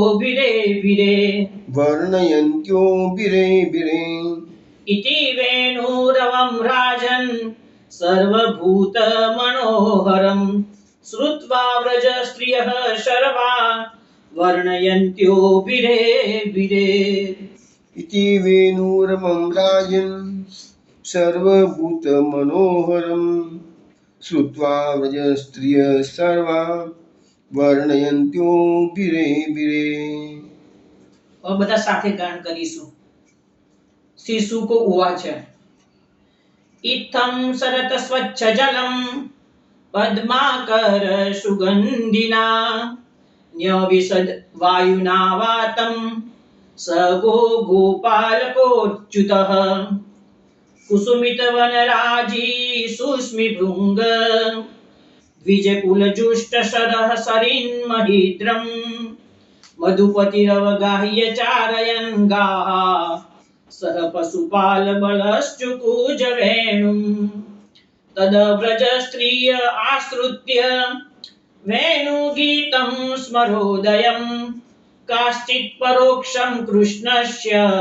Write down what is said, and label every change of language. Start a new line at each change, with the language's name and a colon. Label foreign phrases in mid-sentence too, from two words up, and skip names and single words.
Sanskrit: बिरे बिरे इति वेणुरवं राजन् सर्वभूतमनोहरम् श्रुत्वा व्रजस्त्रियः सर्वा वर्णयन्त्यो बिरे बिरे इति वेणुरवं राजन् सर्वभूतमनोहरम् શ્રુત્વા વ્રજ સ્ત્રિય સર્વા વર્ણયંત્યો બિરે બિરે.
Gujarati: હવે બધા સાથે ગાન કરીશું.
Sanskrit: શ્રી શુક ઉવાચ ઇત્થં સરત સ્વચ્છ જલમ પદ્માકર સુગંધિના ન્યવિસદ વાયુના વાતમ સ ગો ગોપાલકોચ્યુતઃ कुसुमित वनराजी सुस्मि भृंग द्विजकुलजुष्ट शरः सरिन्महिद्रम् मधुपतिरवगाह्य चारयन् गाः सह पशुपाल बलश्चुकूज वेणुम् तदव्रज स्त्रिय आश्रित्य वेणुगीतं स्मरोदयम् काश्चित् परोक्षं कृष्णस्य